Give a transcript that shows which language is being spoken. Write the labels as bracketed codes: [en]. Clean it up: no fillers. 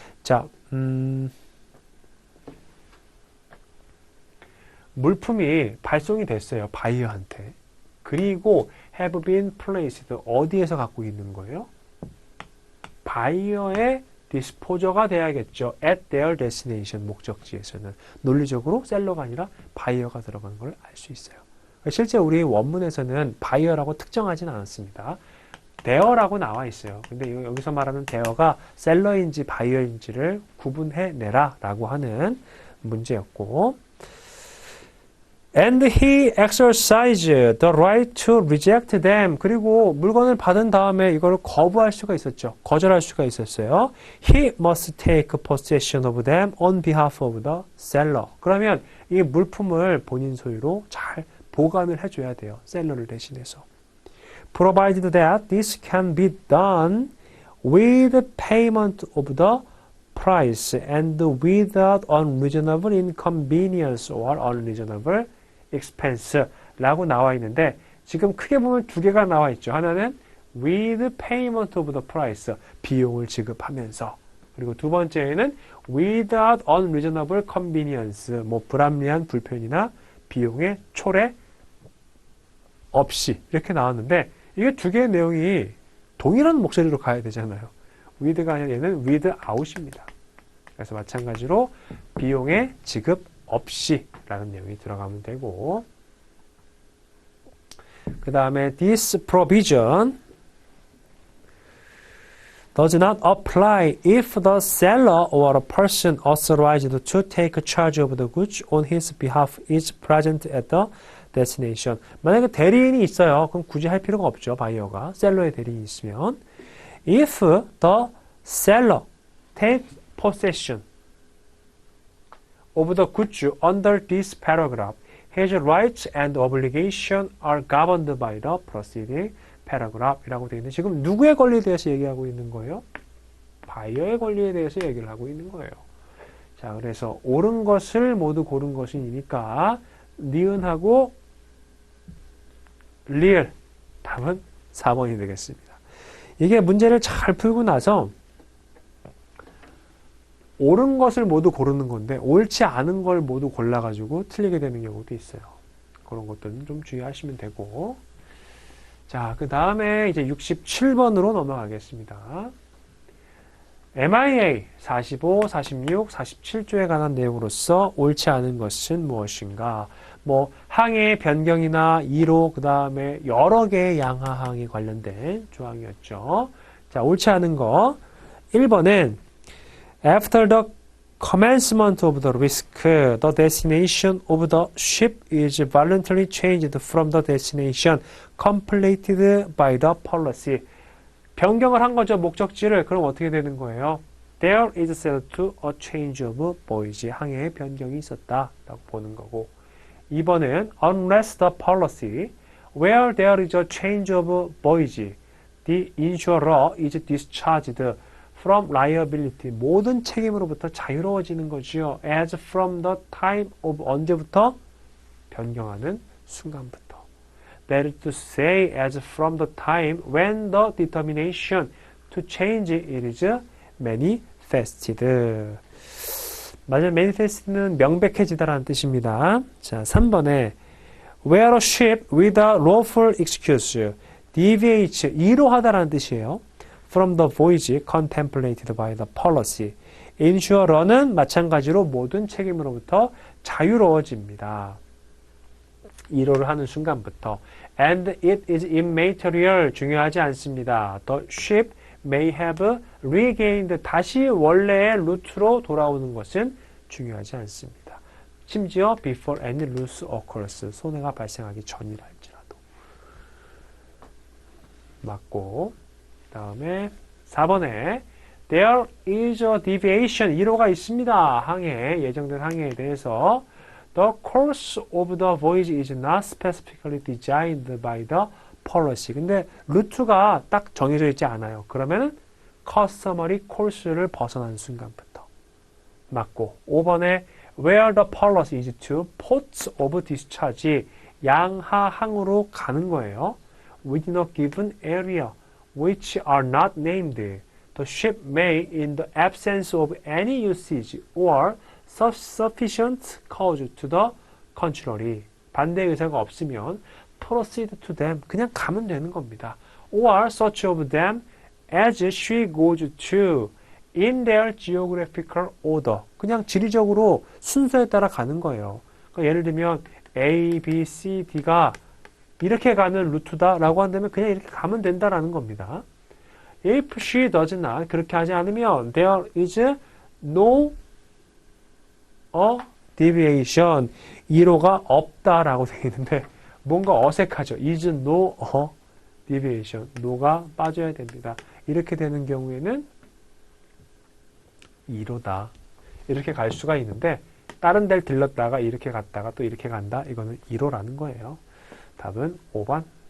[ko] 자, 물품이 발송이 됐어요. 바이어한테. 그리고 [en] have been placed [ko] 어디에서 갖고 있는 거예요? 바이어의 디스포저가 돼야겠죠. [en] at their destination [ko] 목적지에서는. 논리적으로 셀러가 아니라 바이어가 들어간 걸 알 수 있어요. 실제 우리 원문에서는 바이어라고 특정하진 않았습니다. 대어라고 나와 있어요. 근데 여기서 말하는 대어가 셀러인지 바이어인지를 구분해내라 라고 하는 문제였고 [en] And he exercised the right to reject them. [ko] 그리고 물건을 받은 다음에 이걸 거부할 수가 있었죠. 거절할 수가 있었어요. [en] He must take possession of them on behalf of the seller. [ko] 그러면 이 물품을 본인 소유로 잘 보관을 해줘야 돼요. 셀러를 대신해서. [en] Provided that this can be done with payment of the price and without unreasonable inconvenience or unreasonable expense [ko] 라고 나와 있는데 지금 크게 보면 두 개가 나와 있죠. 하나는 [en] with payment of the price [ko] 비용을 지급하면서 그리고 두 번째에는 [en] without unreasonable convenience [ko] 뭐 불합리한 불편이나 비용의 초래 없이 이렇게 나왔는데 이게 두 개의 내용이 동일한 목소리로 가야 되잖아요. with가 아니라 얘는 without입니다. 그래서 마찬가지로 비용의 지급 없이 라는 내용이 들어가면 되고 그 다음에 [en] this provision does not apply if the seller or a person authorized to take charge of the goods on his behalf is present at the destination. [ko] 만약에 대리인이 있어요. 그럼 굳이 할 필요가 없죠. 바이어가. 셀러의 대리인이 있으면. [en] If the seller takes possession of the goods under this paragraph, his rights and obligations are governed by the preceding paragraph [ko] 이라고 되어 있는데 지금 누구의 권리에 대해서 얘기하고 있는 거예요? 바이어의 권리에 대해서 얘기를 하고 있는 거예요. 자, 그래서 옳은 것을 모두 고른 것이니까 니은하고 리을 답은 4번이 되겠습니다. 이게 문제를 잘 풀고 나서 옳은 것을 모두 고르는 건데 옳지 않은 걸 모두 골라가지고 틀리게 되는 경우도 있어요. 그런 것들은 좀 주의하시면 되고 자, 그 다음에 이제 67번으로 넘어가겠습니다. MIA 45, 46, 47조에 관한 내용으로서 옳지 않은 것은 무엇인가? 뭐 항해의 변경이나 2로 그 다음에 여러 개의 양하항에 관련된 조항이었죠. 자, 옳지 않은 거 1번은 [en] After the commencement of the risk, the destination of the ship is voluntarily changed from the destination completed by the policy. [ko] 변경을 한 거죠. 목적지를. 그럼 어떻게 되는 거예요? [en] There is said to a change of voyage. [ko] 항해의 변경이 있었다. 라고 보는 거고. [en] 2번은 Unless the policy where there is a change of voyage, the insurer is discharged from liability. [ko] 모든 책임으로부터 자유로워지는 거지요. [en] As from the time of 언제부터? [ko] 변경하는 순간부터. [en] That is to say, as from the time when the determination to change it is manifested. [ko] 맞아요. manifest는 명백해지다라는 뜻입니다. [en] 자, 3번에 where a ship with a lawful excuse deviates, [ko] 이로하다라는 뜻이에요. [en] From the voyage contemplated by the policy. [ko] 인슈어러는 마찬가지로 모든 책임으로부터 자유로워집니다. 이로를 하는 순간부터. [en] And it is immaterial. [ko] 중요하지 않습니다. [en] The ship may have regained. [ko] 다시 원래의 루트로 돌아오는 것은 중요하지 않습니다. 심지어 [en] before any loss occurs. [ko] 손해가 발생하기 전이라 할지라도. 맞고, 그 다음에 4번에 [en] There is a deviation. [ko] 이로가 있습니다. 항해, 예정된 항해에 대해서. [en] The course of the voyage is not specifically designed by the policy. [ko] 근데 루트가 딱 정해져 있지 않아요. 그러면은 customary course를 벗어난 순간부터. [en] 맞고, 5번에 Where the policy is to ports of discharge. [ko] 양하항으로 가는 거예요. [en] Within a given area, which are not named. The ship may, in the absence of any usage or sufficient cause to the contrary, [ko] 반대 의사가 없으면 [en] proceed to them, [ko] 그냥 가면 되는 겁니다. [en] Or such of them as she goes to, in their geographical order, [ko] 그냥 지리적으로 순서에 따라 가는 거예요. 그러니까 예를 들면 A, B, C, D가 이렇게 가는 루트다라고 한다면 그냥 이렇게 가면 된다라는 겁니다. [en] If she does not, [ko] 그렇게 하지 않으면 [en] there is no deviation, [ko] 이로가 없다라고 되어 있는데 뭔가 어색하죠. is no deviation, no가 빠져야 됩니다. 이렇게 되는 경우에는 이로다. 이렇게 갈 수가 있는데 다른 데를 들렀다가 이렇게 갔다가 또 이렇게 간다. 이거는 이로라는 거예요. 답은 5번.